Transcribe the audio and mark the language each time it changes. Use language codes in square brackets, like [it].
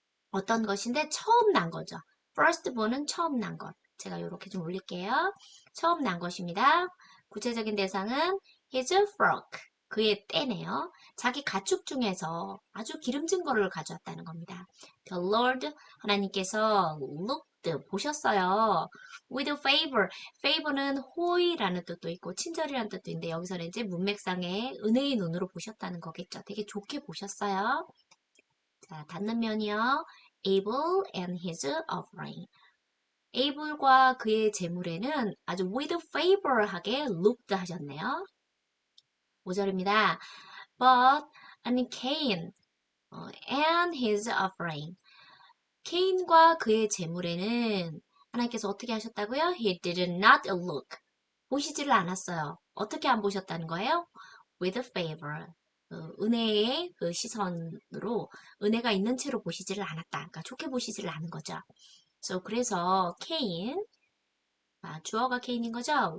[ko] 어떤 것인데 처음 난 거죠. firstborn은 처음 난 것. 제가 이렇게 좀 올릴게요. 처음 난 것입니다. 구체적인 대상은 [en] his flock. [ko] 그의 떼네요. 자기 가축 중에서 아주 기름진 거를 가져왔다는 겁니다. [en] The Lord [ko] 하나님께서 [en] looked [ko] 보셨어요. [en] With favor. [ko] favor는 호의라는 뜻도 있고 친절이라는 뜻도 있는데 여기서는 이제 문맥상의 은혜의 눈으로 보셨다는 거겠죠. 되게 좋게 보셨어요. 자, 닿는 면이요. [en] Abel and his offering. [ko] 에이블과 그의 재물에는 아주 [en] with favor [ko] 하게 looked 하셨네요. 5절입니다. [en] But and Cain and his offering. [ko] 케인과 그의 재물에는 하나님께서 어떻게 하셨다고요? [en] He did not look. [ko] 보시지를 않았어요. 어떻게 안 보셨다는 거예요? [en] With favor. [ko] 은혜의 그 시선으로 은혜가 있는 채로 보시지를 않았다. 그러니까 좋게 보시지를 않은 거죠. 그래서 케인 주어가 케인인 거죠.